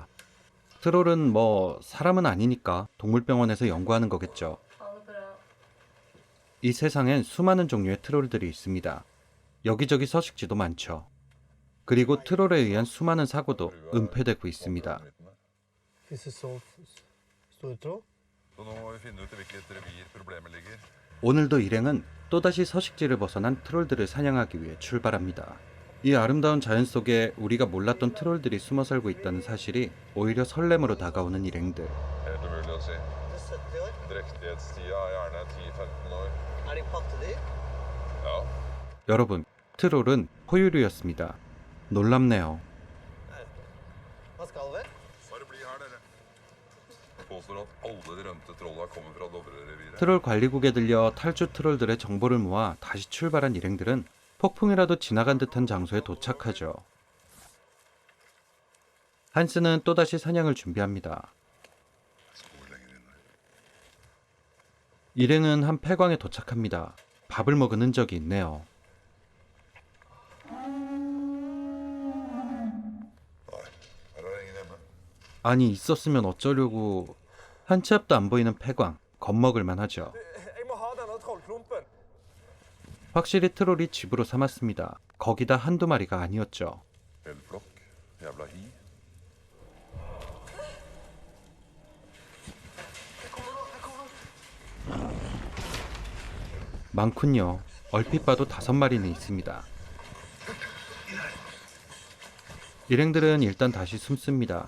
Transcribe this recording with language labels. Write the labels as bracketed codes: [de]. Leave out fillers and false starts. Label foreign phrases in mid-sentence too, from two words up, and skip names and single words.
[ko] 트롤은 뭐 사람은 아니니까 동물병원에서 연구하는 거겠죠. 이 세상엔 수많은 종류의 트롤들이 있습니다. 여기저기 서식지도 많죠. 그리고 트롤에 의한 수많은 사고도 은폐되고 있습니다. [no] Hvis du så stor tråd? Så nå må vi finne ut i hvilket revir problemet ligger. [ko] 오늘도 일행은 또다시 서식지를 벗어난 트롤들을 사냥하기 위해 출발합니다. 이 아름다운 자연 속에 우리가 몰랐던 트롤들이 숨어 살고 있다는 사실이 오히려 설렘으로 다가오는 일행들. [no] Helt umulig å si. Det er 70 år. Drektighetstida er gjerne 10-15 år. Er de pattedyr? Ja. [ko] 여러분, 트롤은 포유류였습니다. 놀랍네요. [no] Hva skal vi? Bare bli her, dere. Påstår at alle de rømte trolla kommer fra Dovre-reviret. [ko] 트롤 관리국에 들려 탈주 트롤들의 정보를 모아 다시 출발한 일행들은 폭풍이라도 지나간 듯한 장소에 도착하죠. 한스는 또다시 사냥을 준비합니다. [no] Spor lenger inne. [ko] 일행은 한 폐광에 도착합니다. 밥을 먹은 흔적이 있네요. [no] Nei, her er det ingen hjemme. [ko] 아니, 있었으면 어쩌려고. 한 치 앞도 안 보이는 폐광, 겁먹을만 하죠. [no] Jeg må ha denne trollklumpen. [ko] 확실히 트롤이 집으로 삼았습니다. 거기다 한두 마리가 아니었죠. [no] Hel flokk. Jævla hi. [ko] 많군요. 얼핏 봐도 5마리는 있습니다. 일행들은 일단 다시 숨습니다.